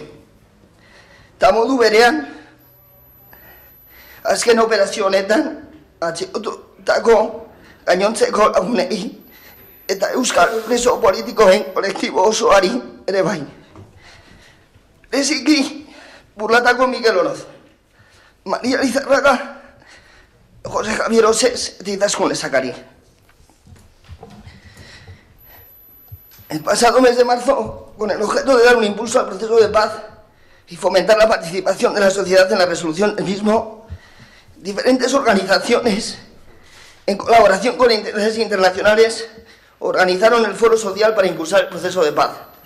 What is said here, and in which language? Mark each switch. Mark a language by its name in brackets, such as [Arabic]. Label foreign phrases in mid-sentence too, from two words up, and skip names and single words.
[Basque] Ta modu berean, azken operazio honetan, atxikotutako gainontzeko lagunei, eta euskal preso politikoen kolektibo osoari ere bai. Leziki, Burlatako Mikel Oroz, María Lizarraga, José Javier Osés eta Izaskun Lezakari. [Spanish] El pasado mes de marzo, con el objeto de dar un impulso al proceso de paz y fomentar la participación de la sociedad en la resolución del mismo, diferentes organizaciones, en colaboración con intereses internacionales, organizaron el Foro Social para impulsar el proceso de paz.